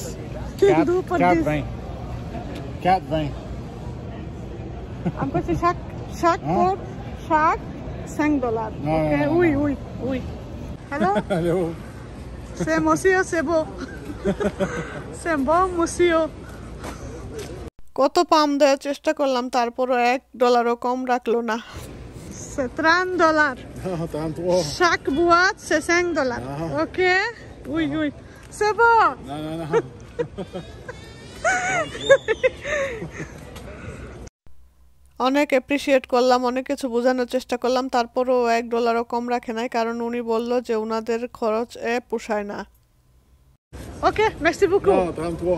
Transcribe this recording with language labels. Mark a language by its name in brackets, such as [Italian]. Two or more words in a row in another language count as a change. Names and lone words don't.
[French] 2 pour 10. 20. 4, 20. हमको c'est chaque pour chaque 5 dollars. Ok. Oui. Hello? Hello. C'est monsieur, c'est beau. C'est bon, monsieur. [Bangla] কত পাম দেওয়ার চেষ্টা করলাম, তারপরও $1 কম রাখলো না। [French] C'est 30 dollars. 33. Chaque boîte, c'est 5 dollars. Ok? Oui. C'est bon. Non. [Bangla] অনেক অ্যাপ্রিসিয়েট করলাম, অনেক কিছু বোঝানোর চেষ্টা করলাম, তারপরও $1 কম রাখে নাই, কারণ উনি বলল যে ওনাদের খরচ পোষায় না। [French] Ok, merci beaucoup. Non, 33.